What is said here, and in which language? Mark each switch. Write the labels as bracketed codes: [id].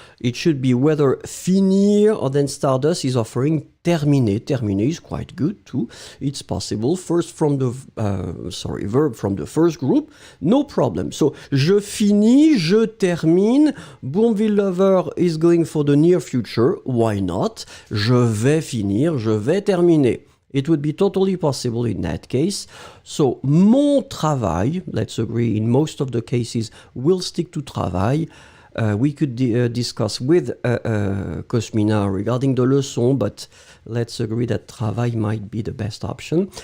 [en] It should be whether finir or then Stardust is offering terminer. Terminer is quite good too. It's possible. First from the, verb from the first group, no problem. So, [fr] je finis, je termine. [en] Bournville Lover is going for the near future. Why not? [fr] Je vais finir, je vais terminer. [en] It would be totally possible in that case. So, [fr] mon travail, [en] let's agree, in most of the cases, we'll stick to travail. We could discuss with Cosmina regarding the leçon, but let's agree that travail might be the best option.